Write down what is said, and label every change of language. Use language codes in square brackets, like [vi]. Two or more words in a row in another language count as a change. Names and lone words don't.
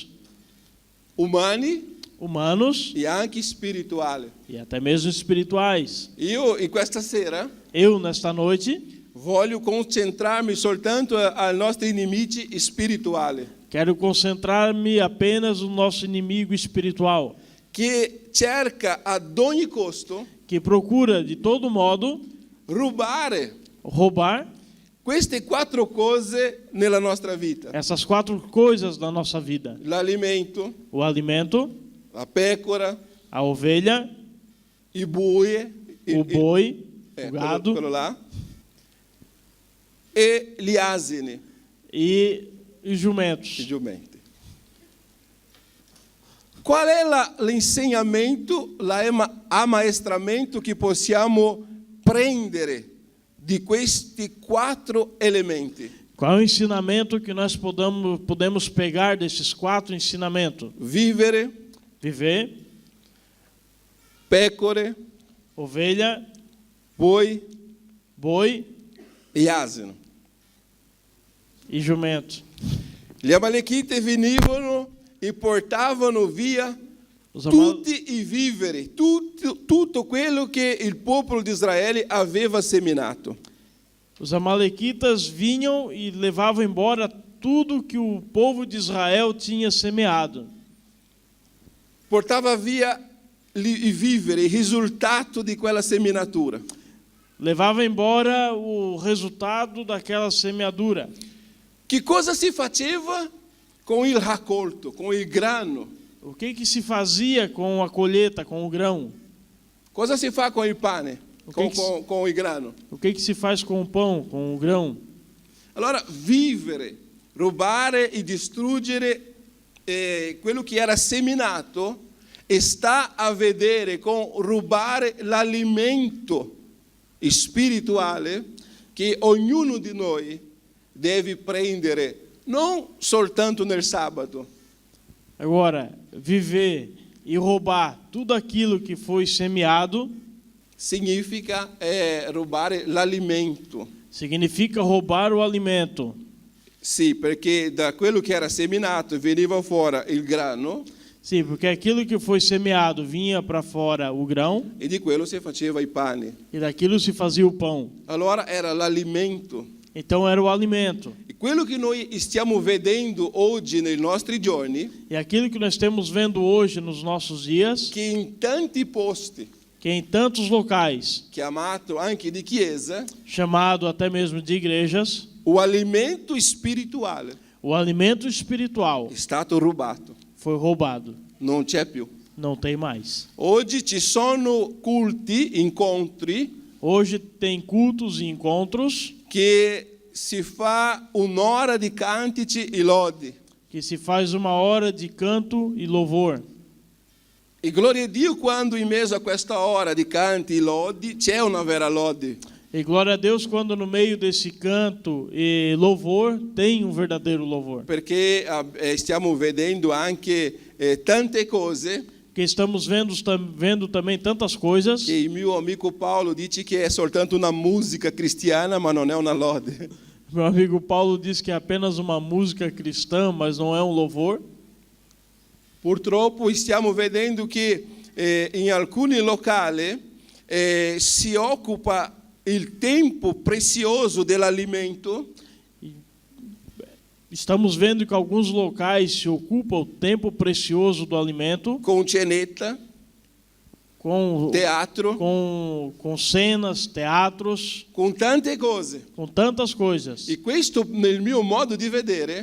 [it] umani [pt] humanos [it] e anche spirituali. [pt] e até mesmo espirituais. [it] Io in questa sera [pt] Eu, nesta noite, [it] voglio concentrarmi soltanto ai nostri nemici spirituali, [pt] quero concentrar-me apenas no nosso inimigo espiritual, [it] che cerca ad ogni costo [pt] que procura, de todo modo, [it] rubare [pt] roubar [it] queste quattro cose nella nostra vita: [pt] essas quatro coisas da nossa vida: [it] l'alimento, [pt] o alimento, [it] la pecora, [pt] a ovelha, [it] i bue, [pt] o boi, o gado [it] quello là, e gli asini, [pt] e os [it] i [pt] jumentos. [it] giumenti. Qual è l'insegnamento, l'ammaestramento che possiamo prendere di questi quattro elementi? [pt] Qual é o ensinamento que nós podemos pegar desses quatro ensinamentos? [it] Vivere, [pt] Viver, [it] pecore, [pt] ovelha, boi boi [it] e asino. [pt] e jumento. [it] Gli Amalekiti venivano e portavano via tutti i viveri, tutto quello che il popolo di Israele aveva seminato. [pt] Os amalequitas vinham e levavam embora tudo que o povo de Israel tinha semeado. [it] Portava via i viveri, il risultato di quella seminatura. [pt] Levava embora o resultado daquela semeadura. [it] Che cosa si faceva con il raccolto, con il grano? [pt] O que se fazia com a colheita, com o grão? [it] Cosa si fa con il pane, con il grano? [pt] O que se faz com o pão, com o grão? [it] Allora, vivere, rubare e distruggere quello che era seminato sta a vedere con rubare l'alimento spirituale che ognuno di noi deve prendere, non soltanto nel sabato. [pt] Agora, viver e roubar tudo aquilo que foi semeado [it] Significa rubare l'alimento. [pt] significa roubar o alimento. [it] Sì, perché da quello che era seminato veniva fuori il grano [pt] Sim, porque aquilo que foi semeado vinha para fora o grão [it] e di quello si faceva i pani. [pt] e daquilo se fazia o pão. [it] Allora era l'alimento. [pt] Então era o alimento. [it] E quello che noi stiamo vedendo oggi nei nostri giorni, [pt] E aquilo que nós estamos vendo hoje nos nossos dias, [it] che in tanti posti, [pt] que em tantos locais, [it] chiamato anche di chiesa, [pt] chamado até mesmo de igrejas, [it] o alimento spirituale o alimento espiritual è stato rubato, [pt] foi roubado. [it] non c'è più. [pt] Não tem mais. [it] Oggi ci sono culti, incontri, [pt] Hoje tem cultos e encontros [it] che si fa un'ora di cantici e lodi. [pt] que se faz uma hora de canto e louvor. [it] E gloria a Dio quando in mezzo a questa ora di canti e lodi c'è una vera lode. [pt] E glória a Deus quando no meio desse canto e louvor tem um verdadeiro louvor. [it] Perché stiamo vedendo anche tante cose [pt] Porque estamos vendo também tantas coisas [it] che il mio amico Paolo dice che è soltanto una musica cristiana ma non è una lode. [pt] Meu amigo Paulo diz que é apenas uma música cristã, mas não é um louvor. [it] Purtroppo stiamo vedendo che in alcuni locali si occupa il tempo prezioso dell'alimento. [pt] Estamos vendo que alguns locais se ocupam o tempo precioso do alimento [it] Con cenetta, [pt] com [it] teatro, [pt] com cenas, teatros, [it] con tante cose. [pt] com tantas coisas. [it] E questo, nel mio modo di vedere,